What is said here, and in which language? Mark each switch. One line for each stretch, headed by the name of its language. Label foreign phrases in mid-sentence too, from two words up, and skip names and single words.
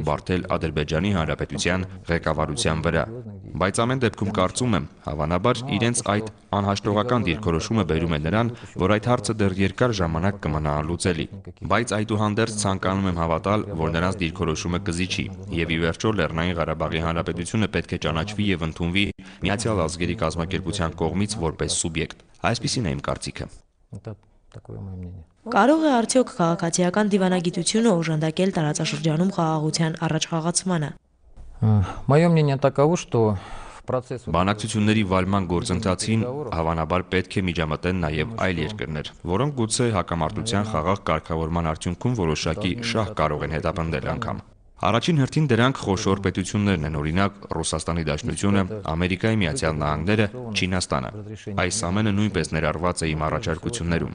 Armenian: բարթել Ադրբեջանի Հանրապետության ղեկավարության վրա։ Բայց ամեն դեպքում կարծում եմ, հավանաբար իրենց այդ անհաշտողական դիրքորոշումը բերում է նրան, որ այդ հարցը դեռ երկար ժամանակ կմնա անլուծելի, բայց այդուհանդերձ ցանկանում եմ հավատալ, որ նրանց դիրքորոշումը կզիջի, եւ ի վերջո Լեռնային Ղարաբաղի Հանրապետությունը պետք է ճանաչվի եւ ընդունվի Միացյալ Ազգերի կազմակերպության կողմից որպես սուբյեկտ։ Այսպիսին է իմ կարծիքը։ Կարող է արդյոք քաղաքացիական դիվանագիտությունը օժանդակել տարածաշրջանում խաղաղության առաջխաղացմանը։
Russian: Мое мнение таково, что
Armenian: Բանակցությունների վարման գործընթացին հավանաբար պետք է միջամտեն նաև այլ երկրներ, որոնք գուցե հակամարտության խաղաղ կարգավորման արդյունքում որոշակի շահ կարող են հետապնդել անգամ։ Առաջին հերթին դրանք խոշոր պետություններն են, օրինակ Ռուսաստանի Դաշնությունը, Ամերիկայի Միացյալ Նահանգները, Չինաստանը։ Այս ամենը նույնպես ներառված է իմ առաջարկություններում։